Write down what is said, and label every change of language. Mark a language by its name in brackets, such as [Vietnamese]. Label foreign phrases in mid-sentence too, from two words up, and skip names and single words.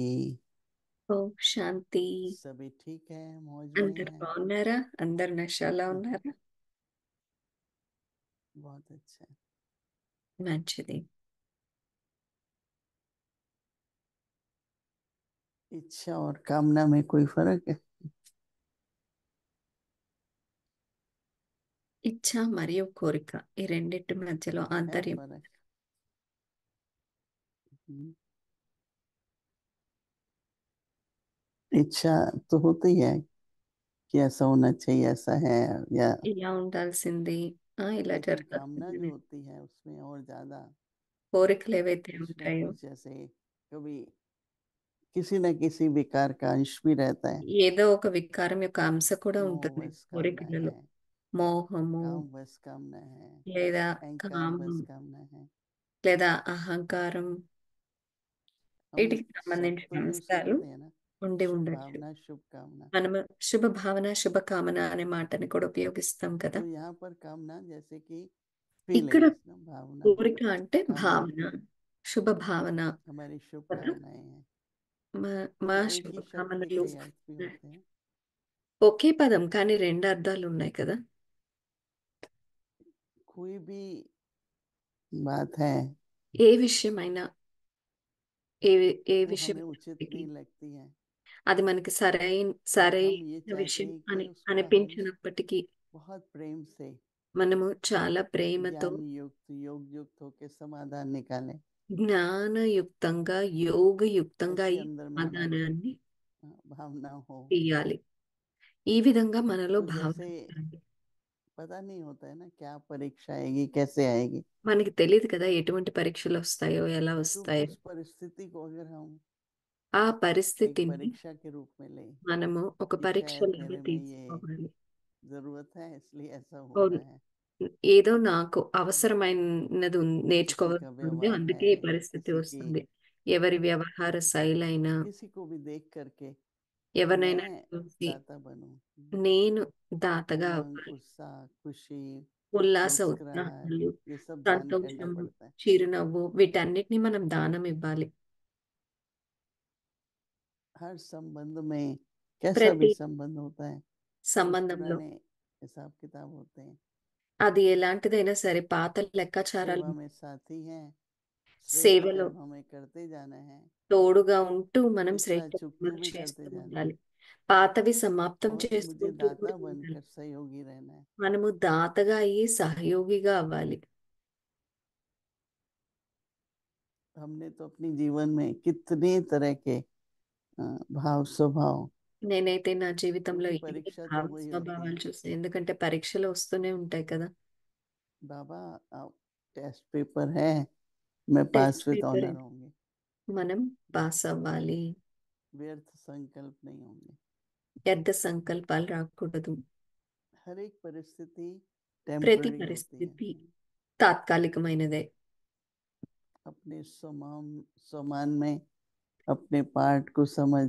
[Telugu] ఓం శాంతి. [Hindi] सभी ठीक है, मौज में [Telugu] అందరు [Hindi] है। [Telugu] బాగున్నారా? అందరు నషాలా ఉన్నారా? [Hindi] बहुत अच्छा। [Telugu] మంచిది. [Hindi] इच्छा और कामना में कोई फर्क है? [Telugu] ఇచ్ఛ మరియు కోరిక ఈ రెండిటి మధ్యలో [Hindi] है [Telugu] ఆంతర్యం. [Hindi] फर्क। हम्म। इच्छा तो होती है कि ऐसा होना चाहिए, ऐसा है, या [Telugu] ఇలా ఉండాల్సింది, ఇలా [Hindi] लेकिन कामना जो [Telugu] జరగాల్సింది. [Hindi] होती है उसमें और ज्यादा [Telugu] కోరికలు ఏవైతే [Hindi] कुछ ना [Telugu] ఉంటాయో [Hindi] कुछ, जैसे कभी किसी न किसी विकार का अंश भी रहता है। [Telugu] ఏదో ఒక వికారం యొక్క అంశ కూడా [Hindi] मोह [Telugu] ఉంటుంది [Hindi] वश कामना [Telugu] కోరికలలో. [Hindi] है, [Telugu] మోహము, [Hindi] काम वश कामना है, [Telugu] లేదా [Hindi] अहंकार [Telugu] కామం, [Hindi] वश कामना है। [Telugu] లేదా అహంకారం, [Hindi] हम [Telugu] వీటికి [Hindi] शब्द [Telugu] సంబంధించిన [Hindi] तो यूज [Telugu] అంశాలు [Hindi] करते हैं ना, [Telugu] ఉండి [Hindi] शुभ [Telugu] ఉండొచ్చు. [Hindi] भावना शुभ कामना। [Telugu] మనము శుభ భావన, శుభ కామన అనే మాటని కూడా ఉపయోగిస్తాం కదా. [Hindi] तो यहाँ पर कामना जैसे कि [Telugu] ఇక్కడ [Hindi] फीलिंग्स ना, भावना, [Telugu] కోరిక అంటే [Hindi] कामना [Telugu] భావన, శుభ భావన [Hindi] हमारी [Telugu] కదా. [Hindi] शुभकामनाएं हैं। [Telugu] మా మా [Hindi] तो एक ही शब्द के [Telugu] శుభకామనలు [Hindi] कई अर्थ भी होते हैं। [Telugu] ఒకే పదం కానీ రెండు అర్థాలు ఉన్నాయి కదా. [Hindi] कोई भी बात है [Telugu] ఏ విషయమైనా, ఏ ఏ [Hindi] वो [Telugu] విషయం [Hindi] हमें उचित [Telugu] అయినప్పటికీ [Hindi] नहीं लगती है, [Telugu] అది మనకి సరైన [Hindi] तो हम ये [Telugu] సరైన [Hindi] चाहते [Telugu] విషయం [Hindi] हैं कि [Telugu] అని [Hindi] उसका हम [Telugu] అనిపించినప్పటికీ [Hindi] बहुत प्रेम से, [Telugu] మనము చాలా ప్రేమతో, [Hindi] ज्ञान युक्त, योग युक्त होकर समाधान निकालें। [Telugu] జ్ఞానయుక్తంగా, యోగయుక్తంగా [Hindi] ऐसी [Telugu] ఈ [Hindi] अंदर में हमारी [Telugu] సమాధానాన్ని [Hindi] भावना हो। [Telugu] తీయాలి. ఈ విధంగా మనలో [Hindi] तो [Telugu] భావన [Hindi] जैसे [Telugu] ఉండాలి. [Hindi] पता नहीं होता है ना क्या परीक्षा आएगी, कैसे आएगी, [Telugu] మనకి తెలియదు కదా ఎటువంటి परीక్షలు వస్తాయో, ఎలా [Hindi] तो [Telugu] వస్తాయో. [Hindi] उस परिस्थिति को अगर हम [Telugu] ఆ [Hindi] एक [Telugu] పరిస్థితిని [Hindi] परीक्षा के रूप में लें [Telugu] మనము ఒక [Hindi] कि शायद [Telugu] పరీక్షలాగా [Hindi] मेरे में ये [Telugu] తీసుకోవాలి. [Hindi] जरूरत है इसलिए ऐसा हो [Telugu] ఓ- [Hindi] रहा है। [Telugu] ఏదో నాకు అవసరమైనది [Hindi] किसी [Telugu] నేర్చుకోవాల్సి [Hindi] का [Telugu] ఉంది, [Hindi] व्यवहार है, [Telugu] అందుకే ఈ పరిస్థితి [Hindi] किसी की, [Telugu] వస్తుంది. ఎవరి వ్యవహార శైలి అయినా, [Hindi] किसी को भी देख करके कि [Telugu] ఎవరినైనా [Hindi] मैं [Telugu] చూసి [Hindi] दाता बनूं, [Telugu] నేను దాతగా [Hindi] उमंग, [Telugu] అవ్వాలి. [Hindi] उत्साह, खुशी, [Telugu] ఉల్లాస [Hindi] मुस्कुराहट, [Telugu] ఉత్సాహాలు, [Hindi] ये सब दान करना [Telugu] సంతోషము, [Hindi] पड़ता है। [Telugu] చిరునవ్వు వీటన్నిటిని మనం దానం ఇవ్వాలి. [Hindi] हर संबंध में, कैसा भी [Telugu] ప్రతి [Hindi] संबंध होता है, कुछ [Telugu] సంబంధంలో [Hindi] पुराने हिसाब किताब होते हैं। [Telugu] అది ఎలాంటిదైనా సరే పాత లెక్కాచారాలు [Hindi] सेवा में साथी हैं, श्रेष्ठ [Telugu] సేవలో [Hindi] कर्म हमें करते जाना है, [Telugu] తోడుగా ఉంటూ మనం [Hindi] पिछला [Telugu] శ్రేష్ట [Hindi] चुकतू [Telugu] కర్మలు [Hindi] भी [Telugu] చేస్తూ [Hindi] करते जाना है, [Telugu] ఉండాలి. పాతవి సమాప్తం [Hindi] और मुझे [Telugu] చేసుకుంటూ [Hindi] दाता [Telugu] కూడా ఉండాలి. [Hindi] बनकर सहयोगी रहना है। [Telugu] మనము దాతగా అయ్యి సహయోగిగా అవ్వాలి. [Hindi] हमने तो अपनी जीवन में कितने तरह के भाव स्वभाव, [Telugu] నేనైతే నా జీవితంలో [Hindi] क्योंकि [Telugu] ఎన్ని [Hindi] परीक्षा [Telugu] భావ [Hindi] तो वही होती [Telugu] స్వభావాలు [Hindi] है। [Telugu] చూస్తాను, ఎందుకంటే పరీక్షలు వస్తూనే ఉంటాయి కదా. [Hindi] बाबा आप [English] test paper [Hindi] है, मैं पास [Telugu] టెస్ట్ [Hindi] विद [Telugu] పేపర్ [Hindi] ऑनर होंगे, [Telugu] మనం పాస్ అవ్వాలి. [Hindi] व्यर्थ संकल्प नहीं होंगे। [Telugu] వ్యర్థ సంకల్పాలు రాకూడదు. [Hindi] हर एक परिस्थिति [Telugu] ప్రతి [Hindi] टेम्पररी होती है। [Telugu] పరిస్థితి తాత్కాలికమైనదే. [Hindi] अपने सम्मान में अपने पार्ट को समझ,